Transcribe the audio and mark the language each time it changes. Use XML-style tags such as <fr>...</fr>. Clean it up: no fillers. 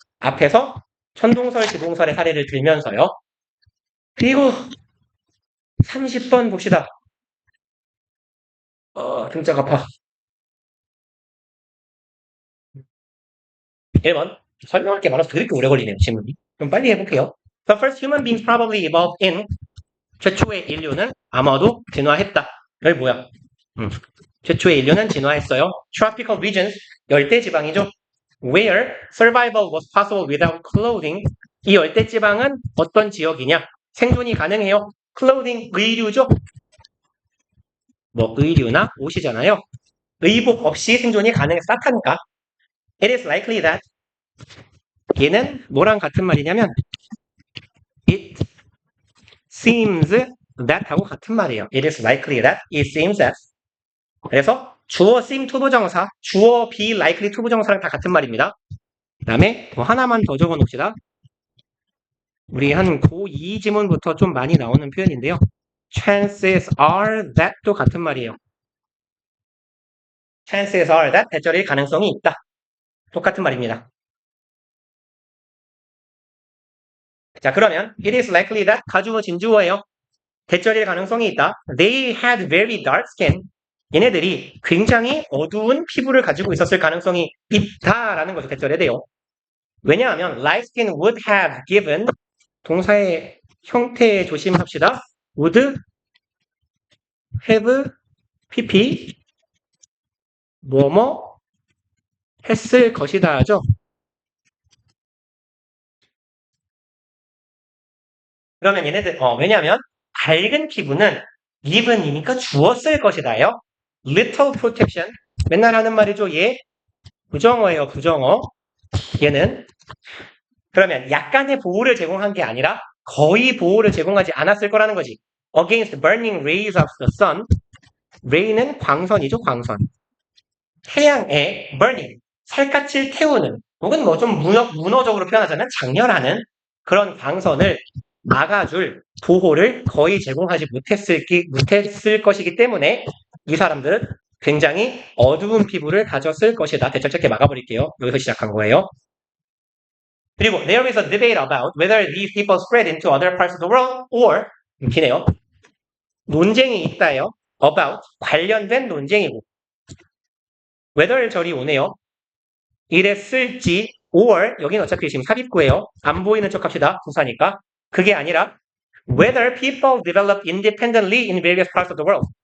<ko>앞에서 천동설, 지동설의 사례를 들면서요. 그리고 30번 봅시다. 등짝 아파. 1번. 설명할 게 많아서 그렇게 오래 걸리네요, 질문이. 좀 빨리 해볼게요.</ko> <en>The first human beings probably evolved in</en> <ko>최초의 인류는 아마도 진화했다. 여기 뭐야? 최초의 인류는 진화했어요.</ko> <en>Tropical regions,</en> <ko>열대지방이죠.</ko> <en>Where survival was possible without clothing.</en> <ko>이 열대지방은 어떤 지역이냐? 생존이 가능해요. clothing, 의류죠. 뭐 의류나 옷이잖아요. 의복 없이 생존이 가능했다니까.</ko> <en>It is likely that</en> <ko>얘는 뭐랑 같은 말이냐면</ko> <en>it seems that</en> <ko>하고 같은 말이에요.</ko> <en>It is likely that, it seems that.</en> <ko>그래서 주어 seem 투부정사, 주어 be likely 투부정사랑 다 같은 말입니다. 그 다음에 뭐 하나만 더 적어 놓읍시다. 우리 한 고2 지문부터 좀 많이 나오는 표현인데요.</ko> <en>Chances are that</en> <ko>도 같은 말이에요.</ko> <en>Chances are that</en> <ko>대절일 가능성이 있다. 똑같은 말입니다. 자, 그러면 it is likely that 가주어 진주어예요. 대절일 가능성이 있다.</ko> <en>They had very dark skin.</en> <ko>얘네들이 굉장히 어두운 피부를 가지고 있었을 가능성이 있다라는 것이 대절해야 돼요. 왜냐하면</ko> <en>light skin would have given</en> <ko>동사의 형태에 조심합시다. would have pp 뭐뭐 했을 것이다 하죠. 그러면 얘네들 왜냐하면 밝은 피부는 given이니까 주었을 것이다요. little protection 맨날 하는 말이죠. 얘 부정어예요. 부정어. 얘는 그러면 약간의 보호를 제공한 게 아니라 거의 보호를 제공하지 않았을 거라는 거지.</ko> <en>Against burning rays of the sun.</en> <ko>ray는 광선이죠. 광선. 태양의 burning, 살갗을 태우는 혹은 뭐 좀 문어적으로 표현하자면 장렬하는 그런 광선을 막아줄 보호를 거의 제공하지 못했을 것이기 때문에 이 사람들은 굉장히 어두운 피부를 가졌을 것이다. 대충 짧게 막아버릴게요. 여기서 시작한 거예요. 그리고</ko> <en>there is a debate about whether these people spread into other parts of the world or</en> <ko>기네요. 논쟁이 있다요. about 관련된 논쟁이고 whether 절이 오네요. 이랬을지 or 여기는 어차피 지금 삽입구예요. 안 보이는 척 합시다. 부사니까. 그게 아니라</ko> <en>whether people develop independently in various parts of the world.</en>